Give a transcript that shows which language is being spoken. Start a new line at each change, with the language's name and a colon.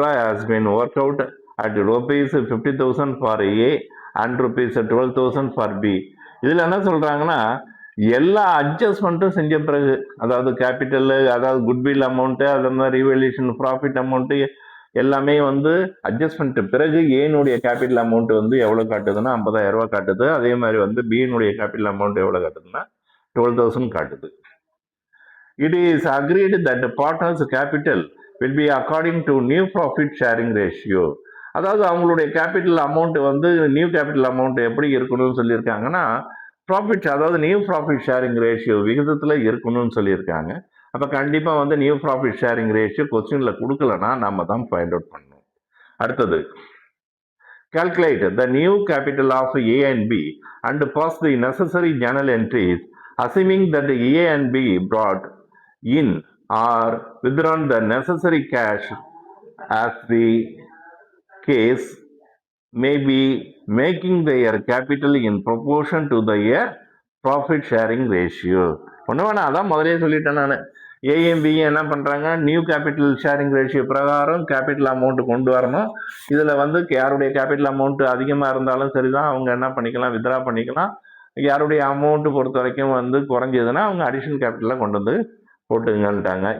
English: has been worked out at ₹50,000 for A and ₹12,000 for B.
Tamil: இதில் என்ன சொல்கிறாங்கன்னா, எல்லா அட்ஜஸ்ட்மெண்ட்டும் செஞ்ச பிறகு, அதாவது கேபிட்டல், அதாவது குட்வில் அமௌண்ட்டு, அது மாதிரி ரிவேல்யூஷன் ப்ராஃபிட் அமௌண்ட்டு எல்லாமே வந்து அட்ஜஸ்ட்மெண்ட் பிறகு ஏனுடைய கேபிட்டல் அமௌண்ட் வந்து எவ்வளோ காட்டுதுன்னா 50,000 ரூபா காட்டுது. அதே மாதிரி வந்து பியினுடைய கேபிட்டல் அமௌண்ட் எவ்வளோ காட்டுதுன்னா 12,000 காட்டுது.
English: It is agreed that partners capital will be according to new profit sharing ratio.
Tamil: அதாவது அவங்களுடைய கேபிட்டல் அமௌண்ட் வந்து நியூ கேபிட்டல் அமௌண்ட் எப்படி இருக்கணும்னு சொல்லியிருக்காங்கன்னா, ப்ராஃபிட், அதாவது நியூ ப்ராஃபிட் ஷேரிங் ரேஷியோ விகிதத்தில் இருக்கணும்னு சொல்லியிருக்காங்க. அப்போ கண்டிப்பாக வந்து நியூ ப்ராஃபிட் ஷேரிங் ரேஷியோ கொஸ்டினில் கொடுக்கலன்னா நம்ம தான் ஃபைண்ட் அவுட் பண்ணணும். அடுத்தது,
English: calculate the new capital of A and B and pass the necessary journal entries assuming that A and B brought in or withdrawn the necessary cash as the case may be, making their capital in proportion to their profit sharing ratio.
Tamil: ஒன்று வேணா, அதான் முதலே சொல்லிட்டேன் நான். AMP என்ன பண்ணுறாங்க, new capital sharing ratio பிரகாரம் capital amount கொண்டு வரணும். இதில் வந்து யாருடைய கேபிட்டல் அமௌண்ட் அதிகமாக இருந்தாலும் சரி தான், அவங்க என்ன பண்ணிக்கலாம், வித்ரா பண்ணிக்கலாம். யாருடைய அமௌண்ட்டு பொறுத்த வரைக்கும் வந்து குறைஞ்சதுன்னா அவங்க அடிஷனல் கேபிட்டலாக கொண்டு வந்து போட்டுங்கன்ட்டாங்க.